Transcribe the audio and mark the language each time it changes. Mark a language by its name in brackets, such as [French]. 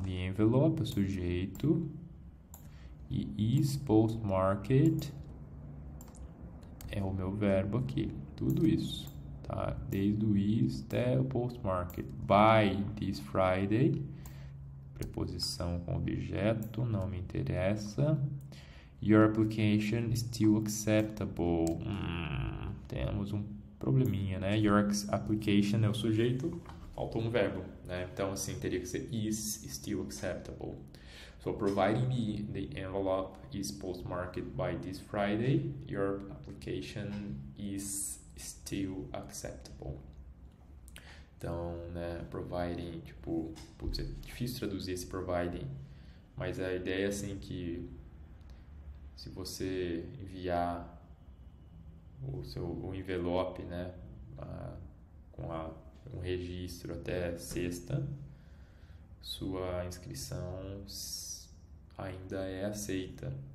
[English] The envelope, [Portuguese] o sujeito, e [English] is postmarked [Portuguese] é o meu verbo aqui. Tudo isso, tá? Desde o is até o postmarked. [English] By this Friday, [Portuguese] preposição com objeto, não me interessa. [English] Your application is still acceptable. [Portuguese] Temos um probleminha, né? Your application é o sujeito, faltou um verbo, né? Então, assim, teria que ser [English] is still acceptable. So, providing the envelope is postmarked by this Friday, your application is still acceptable. [Portuguese] Então, né, providing, tipo, putz, é difícil traduzir esse providing, mas a ideia é assim que se você enviar o envelope, né, com um registro até sexta, sua inscrição ainda é aceita.